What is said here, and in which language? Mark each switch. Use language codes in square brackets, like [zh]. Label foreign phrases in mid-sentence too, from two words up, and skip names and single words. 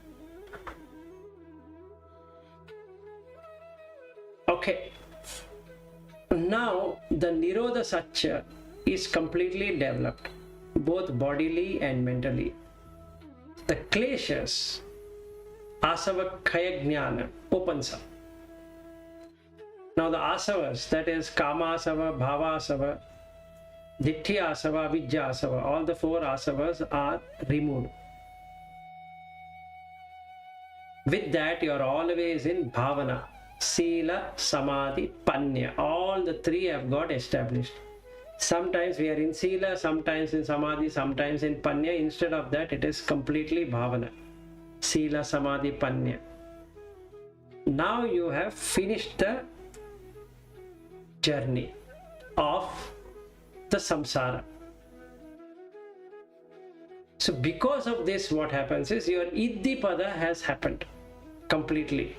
[en] Okay, now the [pi] Nirodha Satya [en] is completely developed, both bodily and mentally. The kleshas, [pi] asava khaya jnana, [en] opens up. Now the asavas, that is [pi] kama asava, bhava asava, ditthi asava, avidya asava, [en] all the 4 asavas are removed. With that you are always in [pi] bhavana, sila, samadhi, panya. [en] All the 3 have got established. Sometimes we are in sila, sometimes in samadhi, sometimes in panya. Instead of that, it is completely [pi] bhavana, sila, samadhi, panya. [en] Now you have finished the journey of the samsara. So because of this, what happens is your Iddhipāda has happened completely.